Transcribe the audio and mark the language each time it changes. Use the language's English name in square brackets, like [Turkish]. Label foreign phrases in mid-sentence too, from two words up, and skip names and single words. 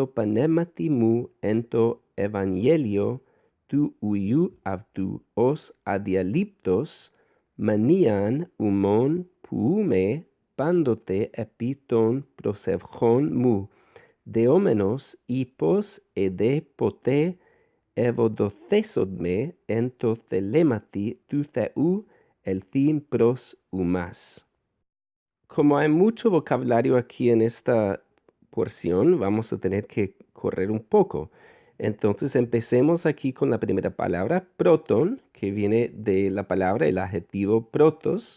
[Greek] πνεύματί μου ἐν τῷ εὐαγγελίῳ τοῦ υἱοῦ αὐτοῦ ὡς ἀδιαλείπτως μνείαν ὑμῶν ποιοῦμαι πάντοτε ἐπὶ τῶν προσευχῶν μου δεόμενος εἴπως ἤδη ποτὲ εὐοδωθήσομαι ἐν τῷ θελήματι τοῦ θεοῦ ἐλθεῖν πρὸς ὑμᾶς. [Spanish] Como hay mucho vocabulario aquí en esta porción, vamos a tener que correr un poco. Entonces empecemos aquí con la primera palabra, proton, que viene de la palabra, el adjetivo protos.